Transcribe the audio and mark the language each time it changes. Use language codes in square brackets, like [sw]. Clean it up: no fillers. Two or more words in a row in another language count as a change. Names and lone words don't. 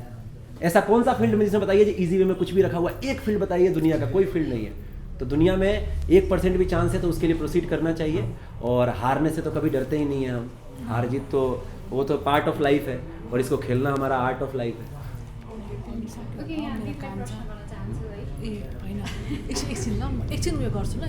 [hi] ऐसा कौन सा फील्ड में, जिसमें बताइए जो [en] easy way [hi] में कुछ भी रखा हुआ, एक फील्ड बताइए, दुनिया का कोई फील्ड नहीं है। तो दुनिया में 1% भी चांस है तो उसके लिए प्रोसीड करना चाहिए, और हारने से तो कभी डरते ही नहीं हैं हम। हार जीत तो वो तो [en] part of life [hi] है, और इसको खेलना हमारा [en] art of life [hi] है। [ne] ओके, यहाँ दिदीलाई प्रश्न गर्न चाहन्छु है। ए होइन, एकछिन ल, एकछिन उयो गर्छु ल।